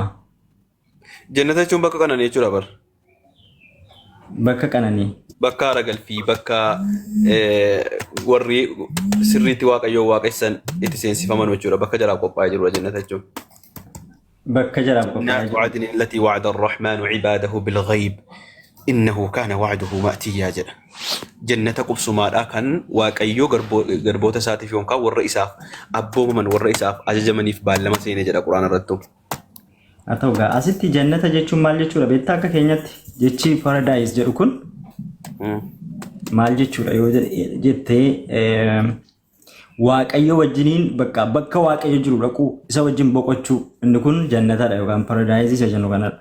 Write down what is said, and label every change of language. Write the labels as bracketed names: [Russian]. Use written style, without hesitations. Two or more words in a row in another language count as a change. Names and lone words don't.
[Oromo] Jannata jechuun bakka qananii jechuudha bara. Bakka qananii. Bakka haara galfii bakka warri sirriitti waaqayyoo waaqessan itti seensifaman jechuudha bakka jalaa qophaa'ee jirudha jannata jechuun. Bakka jalaa qophaa'ee jiru. [Arabic] وعدن التي وعد الرحمن عباده بالغيب إنه كان وعده مأتيا جدا. جنة قبسما كان [Oromo] waaqayyoo garboota isaatiif yookaan warra isaaf abboomaman warra isaaf ajajamaniif baallama seenee jedha quraana irratti. Haa ta'u gaa asitti jannata jechuun maal jechuudha beektaa akka keenyatti jechi paradise jedhu kun maal jechuudha yoo jettee waaqayyo wajjiniin bakka waaqayyo jiru dhaquu isa wajjin boqochuu inni kun jannatadha yookaan paradise isa jennu kanadha.